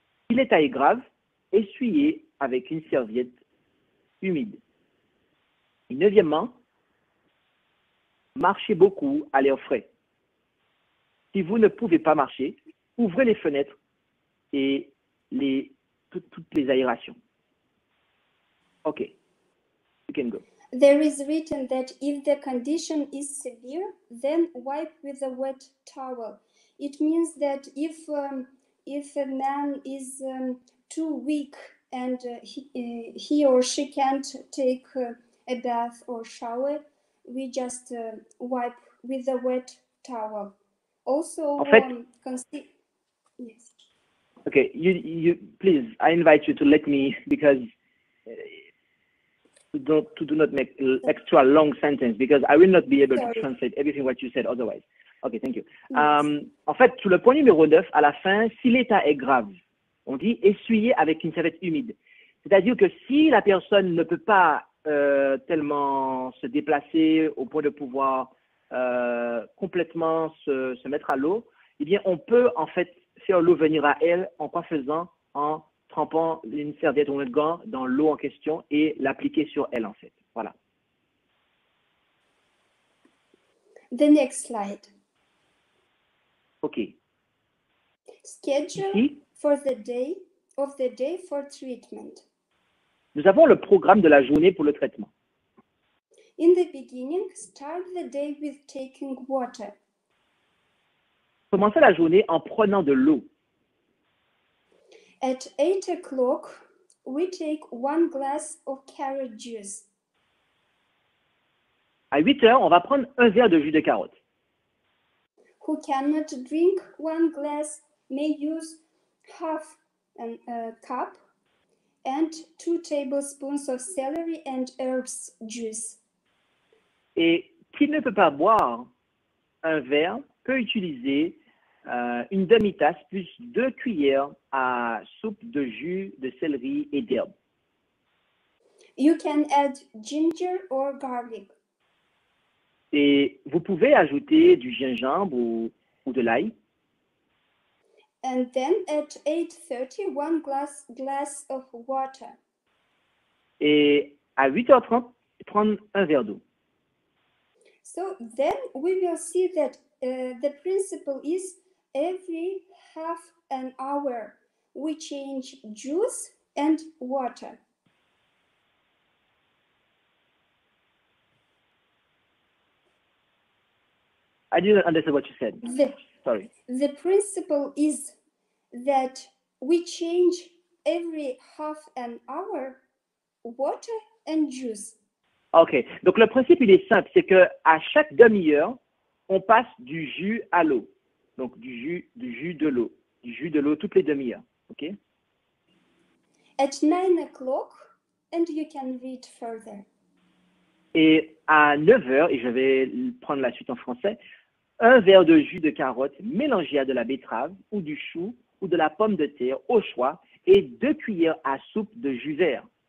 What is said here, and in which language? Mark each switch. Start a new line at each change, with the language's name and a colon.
French: Si l'état est grave, essuyez avec une serviette humide. Et 9e, marchez beaucoup à l'air frais. Si vous ne pouvez pas marcher, ouvrez les fenêtres et toutes les aérations.
English: OK. You can go. There is written that if the condition is severe, then wipe with a wet towel. It means that if a man is too weak and he or she can't take a bath or shower, we just wipe with a wet towel. Also,
French: En fait,
English: yes. Okay, you please, I invite you to let me, because to do not make extra long sentence because I will not be able Sorry. to translate everything what you said otherwise. Okay, thank you. Yes.
French: En fait, sur le point numéro 9, à la fin, si l'état est grave, on dit essuyer avec une serviette humide. C'est-à-dire que si la personne ne peut pas tellement se déplacer au point de pouvoir complètement se mettre à l'eau, eh bien, on peut en fait faire l'eau venir à elle en quoi faisant? En trempant une serviette ou un gant dans l'eau en question et l'appliquer sur elle en fait. Voilà.
English: The next slide. OK. Schedule
French: Ici,
English: for the day for treatment.
French: nous avons le programme de la journée pour le traitement.
English: In the beginning, start the day with taking water.
French: Commencez la journée en prenant de l'eau.
English: At 8 o'clock, we take 1 glass of carrot juice.
French: À 8 heures, on va prendre un verre de jus de carotte.
English: Who cannot drink 1 glass may use half a cup and 2 tablespoons of celery and herbs juice.
French: Et qui ne peut pas boire un verre peut utiliser une demi-tasse plus 2 cuillères à soupe de jus de céleri et d'herbe.
English: You can add ginger or garlic.
French: Et vous pouvez ajouter du gingembre ou de l'ail.
English: And then at 8:30, 1 glass of water. Et à 8h30, prendre un verre d'eau. So then we will see that the principle is every half an hour we change juice and water. I didn't understand what you said. Sorry. The principle is that we change every half an hour water and juice.
French: OK. Donc, le principe, il est simple. C'est qu'à chaque demi-heure, on passe du jus à l'eau. Donc, du jus de l'eau. Du jus de l'eau toutes les demi-heures. OK?
English: At 9 o'clock, and you can read further.
French: Et à 9 heures, et je vais prendre la suite en français, un verre de jus de carotte mélangé à de la betterave ou du chou ou de la pomme de terre au choix et 2 cuillères à soupe de jus vert.